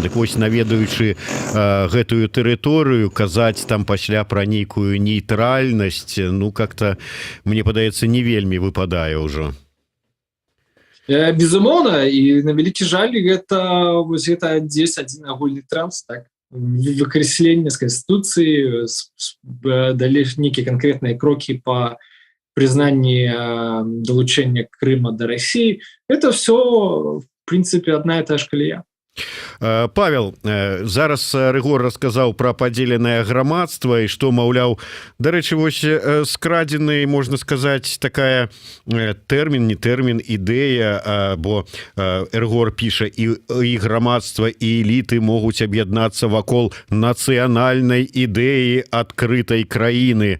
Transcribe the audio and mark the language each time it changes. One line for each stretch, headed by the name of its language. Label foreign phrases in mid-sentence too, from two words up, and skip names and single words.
Belarusian: Дык вось, наведаючы гэтую тэрыторыю, казаць там пасля пра нейкую нейтральнасць, ну, как-то, мне падаецца, не вельмі выпадае ўжо. Безумоўна, і на вялікі жаль, гэта дзесь адзін агульны транс, так, выкрэсленне з Конституцыі, далей нейкія канкрэтныя крокі па прызнанні далучэння Крыма да России.
Russian: Это все, в прынцыпе, одна і та ж калея.
Belarusian: Павел, зараз Рыгор расказаў пра падзеленае грамадства і што, маўляў, дарэчы, вось скрадзены, можна сказаць, такая тэрмін, не тэрмін, ідэя, бо Рыгор піша, і грамадства, і эліты могуць аб'яднацца вакол нацыянальнай ідэі адкрытай краіны.